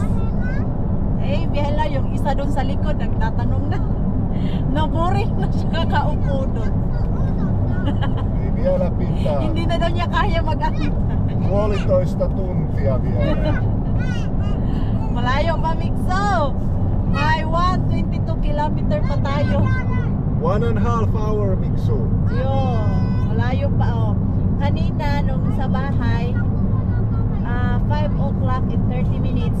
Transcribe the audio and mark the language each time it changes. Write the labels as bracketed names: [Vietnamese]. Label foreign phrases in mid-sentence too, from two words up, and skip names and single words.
[Filipino] Bihela yung isa doon sa likod nagtatanong na. Naboring na siya kakaupo doon. [Finnish] Vielä pitää. [Filipino] Hindi na daw niya kaya mag-ahit. [Finnish] 1,5 tuntia vielä. [Filipino] Malayo pa, Mikso. May 122 kilometer pa tayo. 1.5 hour, Mikso. Yo, malayo pa oh. Kanina nung sa bahay 5 [English] o'clock in 30 minutes.